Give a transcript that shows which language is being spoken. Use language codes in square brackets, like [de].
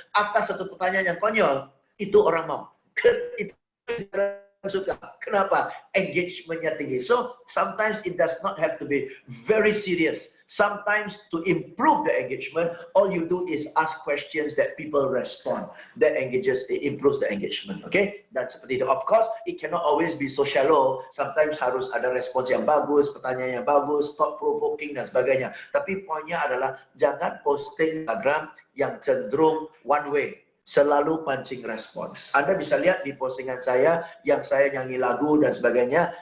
[id] Atas satu pertanyaan yang konyol, itu orang mau. Itu suka. Kenapa? Engagementnya tinggi. [en] So, sometimes it does not have to be very serious. Sometimes to improve the engagement, all you do is ask questions that people respond. That engages, it improves the engagement. Okay? [id] Dan seperti itu. [en] Of course, it cannot always be so shallow. [id] Sometimes harus ada respons yang bagus, pertanyaan yang bagus, [en] thought provoking [id] dan sebagainya. Tapi poinnya adalah jangan posting Instagram yang cenderung [en] one way. [id] Selalu pancing respons. Anda bisa lihat di postingan saya yang saya nyanyi lagu dan sebagainya.